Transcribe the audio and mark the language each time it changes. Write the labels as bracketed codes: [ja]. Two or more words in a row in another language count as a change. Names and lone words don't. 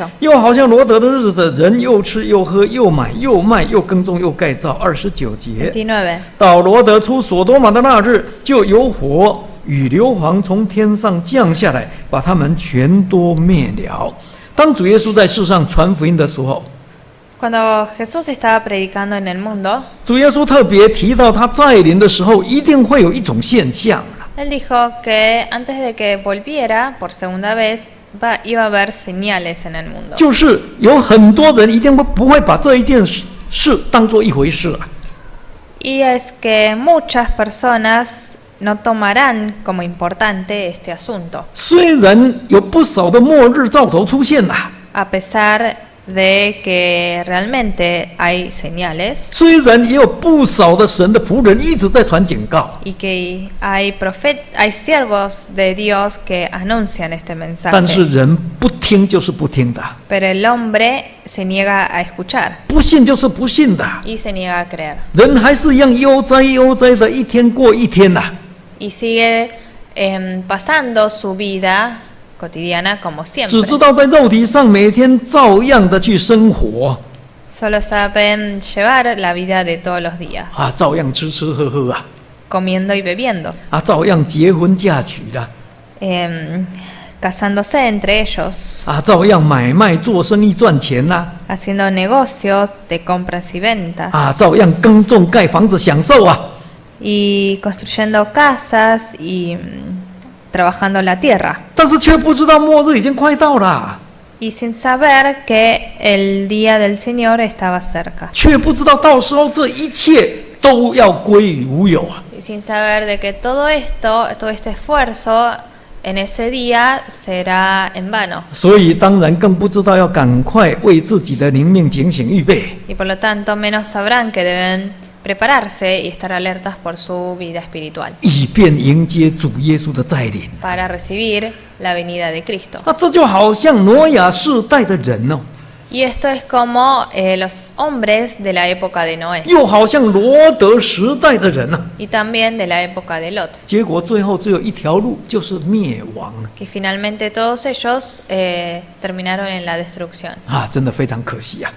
[zh] 又好像罗德的日子，人又吃又喝又买又卖又耕种又盖造。29节。 29. 到罗德出所多玛的那日，就有火雨硫磺从天上降下来，把他们全都灭了。当主耶稣在世上传福音的时候， [es] Cuando Jesús estaba predicando en el mundo, [zh] 主耶稣特别提到他再临的时候，一定会有一种现象。 [es] él dijo que antes de que volviera por segunda vez, iba a haber señales en el mundo. [zh] 就是有很多人一定不会把这一件事当作一回事啊。 [es] Y es que muchas personas no tomarán como importante este asunto, [zh] 虽然有不少的末日兆头出现了， [es] a pesar de que realmente hay señales [zh] 虽然也有不少的神的仆人一直在传警告， [es] y que hay siervos de Dios que anuncian este [zh] 但是 [es] mensaje, [zh] 人不听就是不听的， [es] pero el hombre se niega a escuchar [zh] 不信就是不信的， [es] y se niega a creer [zh] 人还是一样悠哉的一天过一天呐、 [es] y sigue pasando su vida cotidiana como [zh] 只 [es] siempre. [zh] 知道在肉体上每天照样的去生活 [es] Solo saben llevar la vida de todos los días, [zh] 啊，照样吃吃喝喝啊， [es] comiendo y bebiendo, [zh] 啊，照样结婚嫁娶的， [es] casándose entre ellos, [zh] 啊，照样买卖做生意赚钱呐、 [es] haciendo negocios de compras y ventas, [zh] 啊，照样耕种盖房子享受啊。 [es] y construyendo casas y trabajando la tierra, [zh] 但是却不知道末日已经快到了， [es] y sin saber que el día del Señor estaba cerca, [zh] 却不知道到时候这一切都要归于无有啊！ [es] y sin saber de que todo este esfuerzo en ese día será en vano, [zh] 所以当然更不知道要赶快为自己的灵命警醒预备， [es] y por lo tanto menos sabrán que deben prepararse y estar alertas por su vida espiritual [zh] 以便迎接主耶稣的再临。 [es] para recibir la venida de Cristo. [zh] 那这就好像挪亚世代的人哦， [es] Y esto es como los hombres de la época de Noé [zh] 又好像罗德时代的人啊。 [es] y también de la época de Lot, [zh] 结果最后只有一条路，就是灭亡 [es] que finalmente todos ellos terminaron en la destrucción. [zh] 啊！真的非常可惜啊！